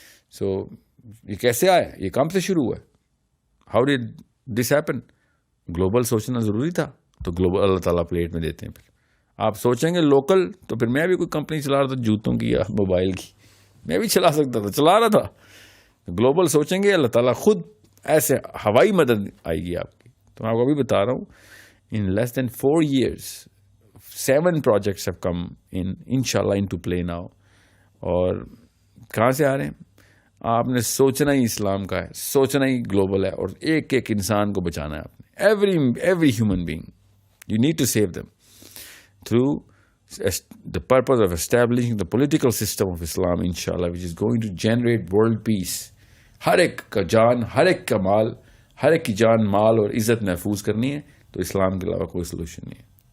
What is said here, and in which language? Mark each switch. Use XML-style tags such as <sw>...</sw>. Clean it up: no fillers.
<ur>سو یہ کیسے آیا, یہ کام سے شروع ہوا ہے.</ur> <en>How did this happen?</en> <ur>Global سوچنا ضروری تھا تو گلوبل اللہ تعالیٰ پلیٹ میں دیتے ہیں. پھر آپ سوچیں گے لوکل, تو پھر میں بھی کوئی کمپنی چلا رہا تھا جوتوں کی یا موبائل کی, میں بھی چلا سکتا تھا, چلا رہا تھا. گلوبل سوچیں گے اللہ تعالیٰ خود ایسے ہوائی مدد آئے گی آپ کی. تو میں آپ کو ابھی بتا رہا ہوں,</ur> <en>in less than 4 years 7 projects have come inshallah into play now.</en> <ur>اور کہاں سے آ رہے ہیں؟ آپ نے سوچنا ہی اسلام کا ہے, سوچنا ہی گلوبل ہے, اور ایک ایک انسان کو بچانا ہے آپ نے.</ur> <en>every human being you need to save them through the purpose of establishing the political system of Islam inshallah, which is going to generate world peace.</en> <ur>ہر ایک کا جان, ہر ایک کا مال, ہر ایک کی جان مال اور عزت محفوظ کرنی ہے, تو اسلام کے علاوہ کوئی سولوشن نہیں ہے.</ur>